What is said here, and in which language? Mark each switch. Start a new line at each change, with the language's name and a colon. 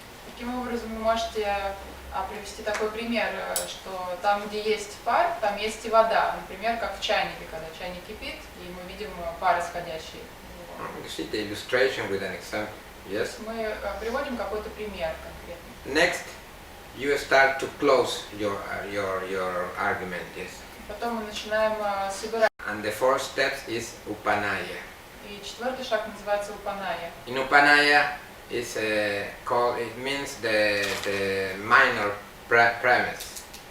Russian: Таким образом, вы можете привести такой пример, что там, где есть пар, там есть и вода. Например, как в чайнике, когда чайник кипит, и мы видим пар, исходящий.
English: You see the illustration with an example. Yes.
Russian: Мы приводим какой-то пример конкретный.
English: Next, you start to close your argument. Yes.
Russian: Потом мы начинаем собирать.
English: And the fourth step is upanaya.
Russian: И четвертый шаг называется упаная.
English: In upanaya is called. It means the minor premise.